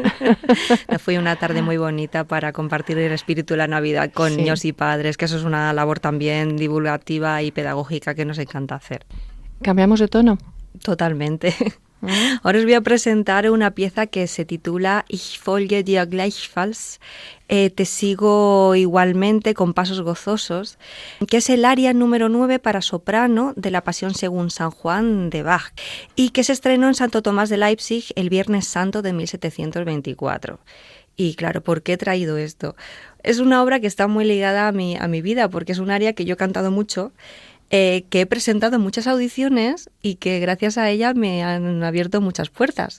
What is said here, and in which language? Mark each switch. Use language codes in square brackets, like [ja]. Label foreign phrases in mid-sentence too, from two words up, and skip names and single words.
[es] Fue una tarde muy bonita para compartir el espíritu de la Navidad con niños y padres, que eso es una labor también divulgativa y pedagógica que nos encanta hacer. ¿Cambiamos de tono? Totalmente. Ahora os voy a presentar una pieza que se titula [de] Ich folge dir gleichfalls, [es] te sigo igualmente con pasos gozosos, que es el aria número 9 para soprano de la Pasión según San Juan de Bach y que se estrenó en Santo Tomás de Leipzig el Viernes Santo de 1724. Y claro, ¿por qué he traído esto? Es una obra que está muy ligada a mi vida porque es un aria que yo he cantado mucho, que he presentado en muchas audiciones y que gracias a ella me han abierto muchas puertas.